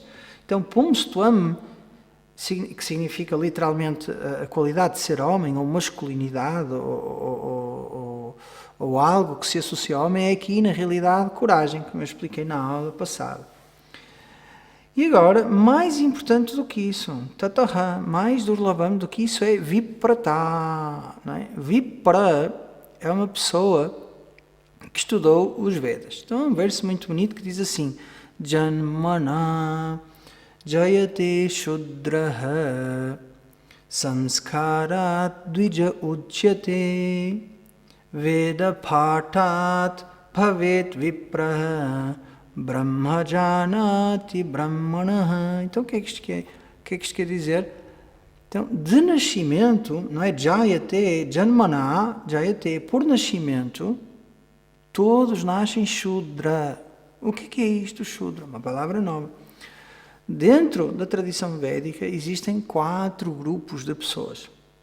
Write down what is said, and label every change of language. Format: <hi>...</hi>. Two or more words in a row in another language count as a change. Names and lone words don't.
<pt>Então, pumstuam, que significa literalmente a qualidade de ser homem, ou masculinidade, ou algo que se associa ao homem, é aqui, na realidade, coragem, como eu expliquei na aula passada. E agora, mais importante do que isso, tataha, mais durlabam do que isso, é viprata. Não é? Vipra é uma pessoa que estudou os Vedas. Então, é um verso muito bonito que diz assim,</pt> <sa>Janmana Jayate Shudraha Samskarat Dvija Uchyate Veda Phatat Bhavet Vipraha Brahmajanati Brahmanaha.</sa> <pt>Então o que é que isto quer? O que é que isto quer dizer? Então, de nascimento, não é</pt> <sa>Jayate, Janmana, Jayate,</sa> <pt>por nascimento, todos nascem Shudra. O que é isto, Shudra? Uma palavra nova. Dentro da tradição védica existem 4 grupos de pessoas.</pt>